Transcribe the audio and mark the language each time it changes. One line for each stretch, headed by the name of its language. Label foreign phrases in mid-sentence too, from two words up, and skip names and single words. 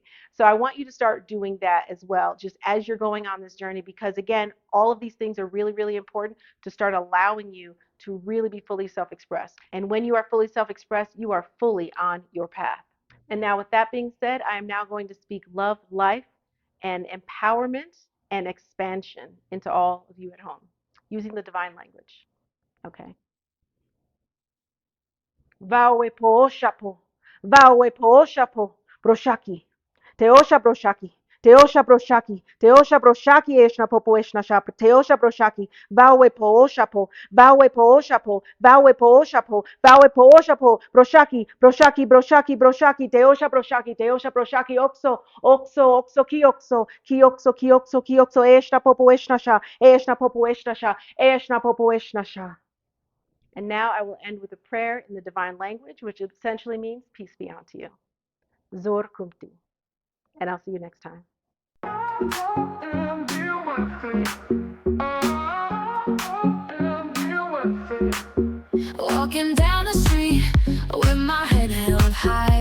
English: So I want you to start doing that as well, just as you're going on this journey, because again, all of these things are really, really important to start allowing you to really be fully self expressed. And when you are fully self expressed, you are fully on your path. And now, with that being said, I am now going to speak love, life, and empowerment and expansion into all of you at home using the divine language. Okay. Vawe po shapo. Vawe po shapo. Broshaki. Teosha broshaki. Teosha broshaki. Teosha broshaki eshna popo eshna shap. Teosha broshaki. Vawe po shapo. Vawe po shapo. Vawe po shapo. Vawe po shapo. Broshaki. Broshaki. Broshaki. Broshaki. Teosha broshaki. Teosha broshaki. Oxo. Oxo. Oxo. Kiokso. Kiokso. Kiokso. Kiokso. Eshna popo eshna sha. Eshna popo eshna sha. Eshna popo eshna sha. And now I will end with a prayer in the divine language, which essentially means peace be unto you. Zor Kumti. And I'll see you next time. Walking down the street with my head held high.